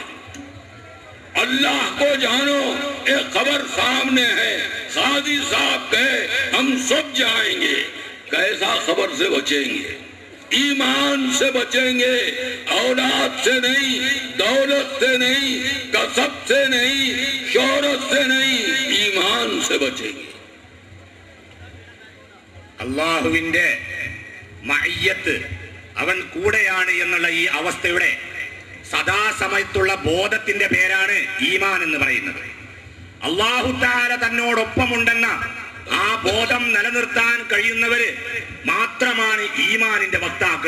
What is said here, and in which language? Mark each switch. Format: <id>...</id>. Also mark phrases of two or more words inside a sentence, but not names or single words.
<ur>اللہ کو جانو، ایک خبر سامنے ہے، قاضی صاحب کہے ہم سب جائیں گے، کیسا خبر سے بچیں گے؟ ایمان سے بچیں گے، اولاد سے نہیں، دولت سے نہیں، کسب سے نہیں، شہرت سے نہیں، ایمان سے بچیں گے۔</ur> <ml>അല്ലാഹുവിന്റെ മഅയ്യത്ത് അവൻ കൂടെയാണ് എന്നുള്ള ഈ അവസ്ഥയുടെ സദാസമയത്തുള്ള ബോധത്തിന്റെ പേരാണ് ഈമാൻ എന്ന് പറയുന്നത്.</ml> <ar>الله تعالى</ar> <ml>തന്നോടൊപ്പമുണ്ടെന്ന ആ ബോധം നിലനിർത്താൻ കഴിയുന്നവര് മാത്രമാണ് ഈമാനിന്റെ വക്താക്കൾ.</ml>